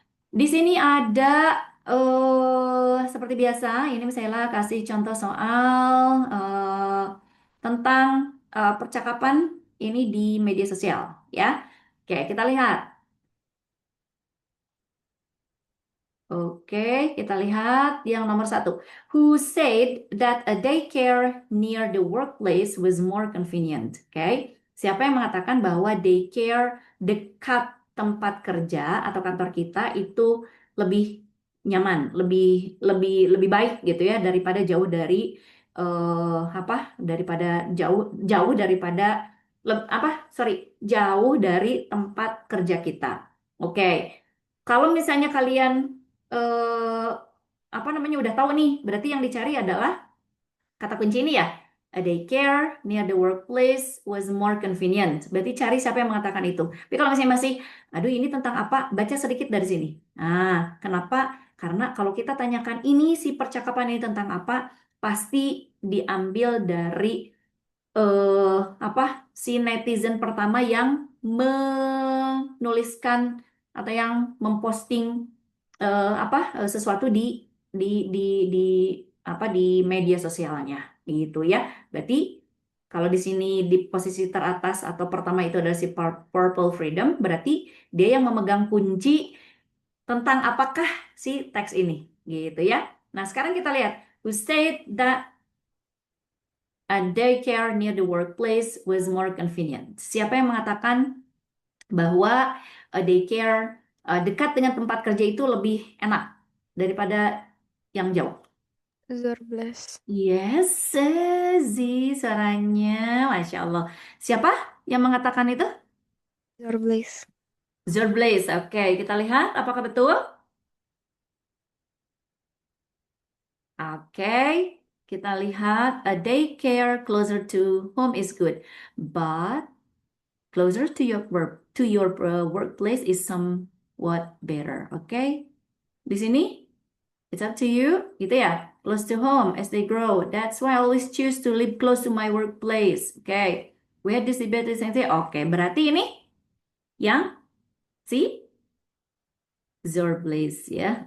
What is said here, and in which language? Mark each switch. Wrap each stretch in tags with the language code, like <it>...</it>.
<id>Di sini ada seperti biasa, ini misalnya kasih contoh soal tentang percakapan ini di media sosial, ya. Oke, kita lihat. Oke, kita lihat yang nomor satu.</id> <en>Who said that a daycare near the workplace was more convenient?</en> <id>Oke, siapa yang mengatakan bahwa daycare dekat tempat kerja atau kantor kita itu lebih nyaman, lebih lebih lebih baik gitu ya daripada jauh dari apa? Daripada jauh daripada apa? Sorry, jauh dari tempat kerja kita. Oke, kalau misalnya kalian eh, apa namanya udah tahu nih, berarti yang dicari adalah kata kunci ini ya.</id> <en>A daycare near the workplace was more convenient.</en> <id>Berarti cari siapa yang mengatakan itu. Tapi kalau misalnya masih, aduh ini tentang apa? Baca sedikit dari sini. Nah, kenapa? Karena kalau kita tanyakan ini si percakapan ini tentang apa, pasti diambil dari apa si netizen pertama yang menuliskan atau yang memposting sesuatu di di di apa di media sosialnya gitu ya. Berarti kalau di sini di posisi teratas atau pertama itu adalah si Purple Freedom, berarti dia yang memegang kunci tentang apakah si teks ini gitu ya. Nah, sekarang kita lihat</id> <en>who said that a daycare near the workplace was more convenient.</en> <id>Siapa yang mengatakan bahwa daycare dekat dengan tempat kerja itu lebih enak daripada yang jauh? Zorbles. Yes, Z suaranya, Masya Allah. Siapa yang mengatakan itu? Zorbles. Zorblaze. Oke, kita lihat apakah betul? Oke, kita lihat</id> <en>a daycare closer to home is good, but closer to your workplace is somewhat better.</en> <id>Oke, di sini</id> <en>it's up to you,</en> <id>gitu ya.</id> <en>Close to home as they grow. That's why I always choose to live close to my workplace. Oke, we had this debate recently.</en> <id>Oke, berarti ini yang si Zorblaz ya.</id>